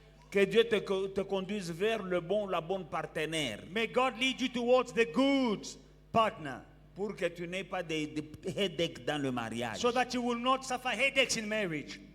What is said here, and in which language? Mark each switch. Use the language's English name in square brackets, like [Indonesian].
[French] Que Dieu te conduise vers la bonne partenaire. [English] May God lead you towards the good partner, [French] Pour que tu n'aies pas de headache dans le mariage. [English] so that you will not suffer headaches in marriage.